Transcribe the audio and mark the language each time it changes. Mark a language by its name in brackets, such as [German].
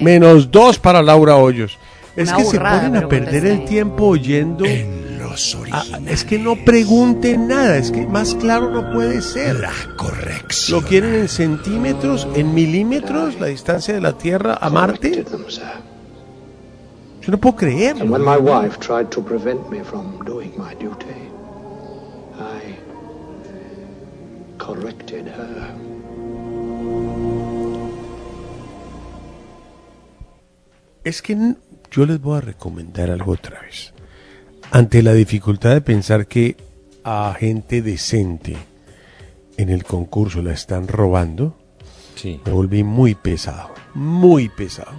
[Spanish] Menos dos para Laura Hoyos. Es una que burrada, se ponen a perder el tiempo oyendo. En los originales. Es que no pregunten nada. Es que más claro no puede ser. La corrección. ¿Lo quieren en centímetros, en milímetros, la distancia de la Tierra a Marte? Yo no puedo creer. [English] And when my wife tried to prevent me from doing my duty, I corrected her. [Spanish] Es que yo les voy a recomendar algo otra vez. Ante la dificultad de pensar que a gente decente en el concurso la están robando, sí, me volví muy pesado. Muy pesado.